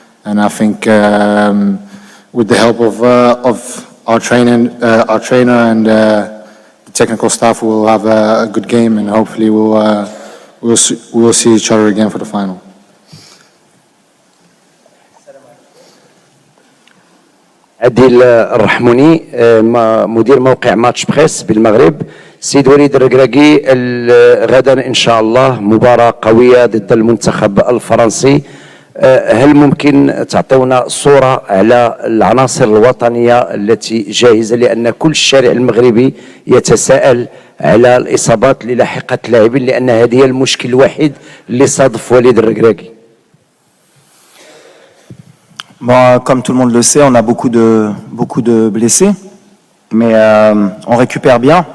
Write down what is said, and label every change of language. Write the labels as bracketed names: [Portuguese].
[English] And I think with the help of our trainer and the technical staff, we'll have a good game, and hopefully we'll see each other again for the final. [Arabic] عادل الرحموني مدير موقع ماتش بريس بالمغرب. سيد وليد الركراكي، غدا ان شاء الله مباراة قوية ضد المنتخب الفرنسي. هل ممكن تعطيونا صورة على العناصر الوطنية التي جاهزة، لأن كل الشارع المغربي يتساءل على الإصابات اللي لاحقت اللاعبين، لأن هذه هي المشكل الوحيد اللي صادف وليد الركراكي. [French] Bon, comme tout le monde le sait, on a beaucoup de blessés, mais on récupère bien.